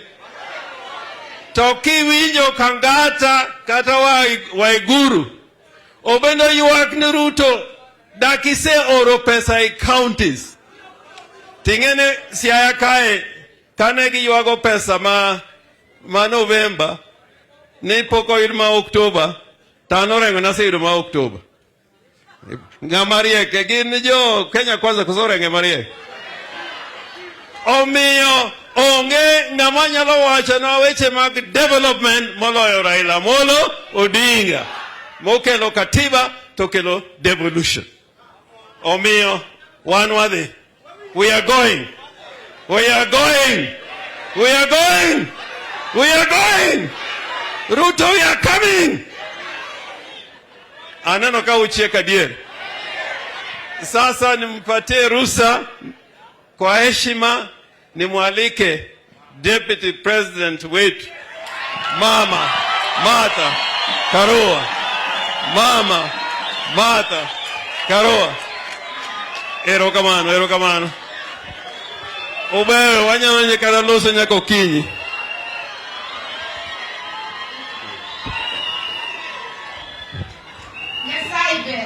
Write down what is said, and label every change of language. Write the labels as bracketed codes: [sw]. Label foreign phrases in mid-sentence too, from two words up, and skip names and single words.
[luo] Toki winjo Kangata kata Waiguru obendo yuak ni Ruto dakise oro pesa e counties. Tingene Siaya kae kane gi yuago pesa ma November ni poko irma October tano rengo na se irma October. Ngamarie ke gin jo Kenya Kwanza kusore ngamarie. Omiyo onge ng'amanyalo wacho na weche mag development moloyo Raila Molo Odinga. Mokelo katiba tokelo devolution. Omiyo wan wadhi. [en] We are going. We are going. We are going. We are going. Ruto, we are coming. [luo] Anano ka uchieka dier. [sw] Sasa nimpatie ruhusa kwa heshima nimwalike Deputy President wetu Mama Martha Karua. Mama Martha Karua. [luo] Erokamano. Obeyo, wanyalo nyekana loso nyako kinyi. Nyasaibe.